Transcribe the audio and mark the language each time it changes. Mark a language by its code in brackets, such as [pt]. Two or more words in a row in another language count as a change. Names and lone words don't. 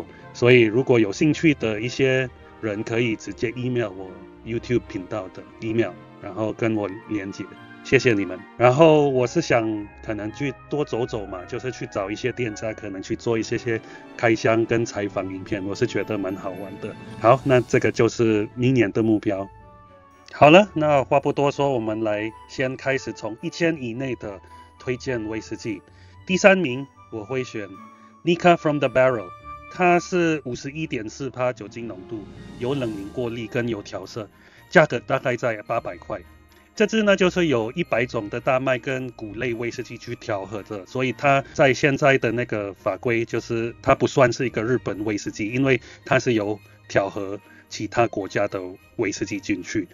[zh] 所以如果有興趣的一些人可以直接 email 我 YouTube 頻道的 email， 然後跟我連接，謝謝你們。然後我是想可能去多走走嘛，就是去找一些店家，可能去做一些開箱跟採訪影片，我是覺得蠻好玩的。好，那這個就是明年的目標。好了，那話不多說，我們來先開始從1000以內的推薦威士忌。第3名我會選 Nikka from the Barrel，它是51.4% 酒精濃度，有冷凝過濾跟有調色，價格大概在800塊。這支呢就是有100種的大麥跟穀類威士忌去調和的，所以它在現在的那個法規就是它不算是一個日本威士忌，因為它是有調和其他國家的威士忌進去。